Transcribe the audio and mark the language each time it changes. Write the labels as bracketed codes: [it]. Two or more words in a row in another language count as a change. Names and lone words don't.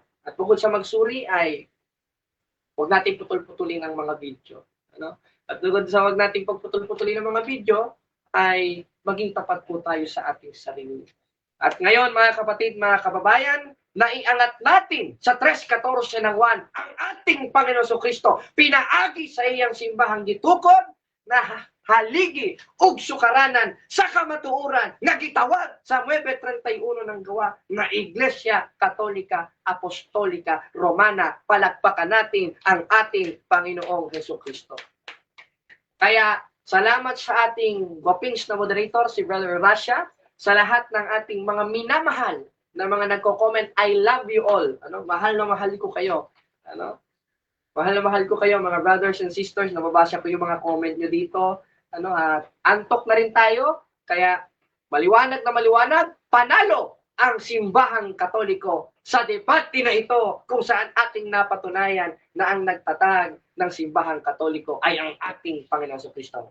[tl] At bukod sa magsuri ay huwag natin putol-putulin ang mga video. Ano? At bukod sa huwag natin pagputol-putulin ang mga video, ay maging tapat po tayo sa ating sarili. At ngayon, mga kapatid, mga kababayan, naiangat natin sa 3:14 ng Juan ang ating Panginoon Kristo. [ceb] Pinaagi sa iyang simbahang gitukod na haligi ug sukaranan sa kamatuoran nga gitawag sa 9:31 ng gawa nga Iglesia Katolika Apostolika Romana. [tl] Palakpakan natin ang ating Panginoong Hesukristo. Kaya salamat sa ating gwapings na moderator, si Brother Rasha, sa lahat ng ating mga minamahal na mga nagko-comment. [en] I love you all. [tl] Ano? Mahal na mahal ko kayo. Ano? Mahal na mahal ko kayo, mga [en] brothers and sisters. [tl] Nababasa ko yung mga comment nyo dito. Ano, antok na rin tayo, kaya maliwanag na maliwanag, panalo ang simbahang Katoliko sa debate na ito kung saan ating napatunayan na ang nagtatag ng simbahang Katoliko ay ang ating Panginoon Kristo.